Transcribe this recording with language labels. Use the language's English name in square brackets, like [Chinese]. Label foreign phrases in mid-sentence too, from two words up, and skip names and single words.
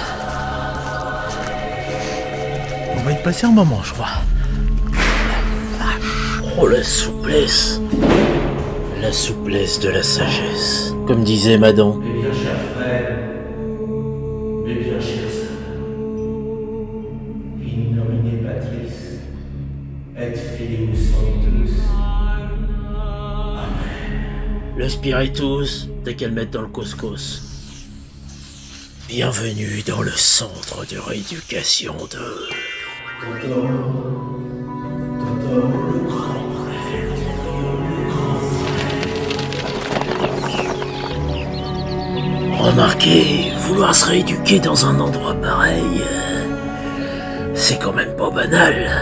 [French] On va y passer un moment, je crois. Oh la souplesse. La souplesse de la sagesse. Comme disait Madon. Mais bien cher frère, mais bien cher sœur, [Latin] in nomine Patris, et Filii Sanctus. [French] Amen. Le spiritus, t'as qu'à le mettre dans le couscous. Bienvenue dans le centre de rééducation de... Totor, le grand frère, Remarquez, vouloir se rééduquer dans un endroit pareil, c'est quand même pas banal.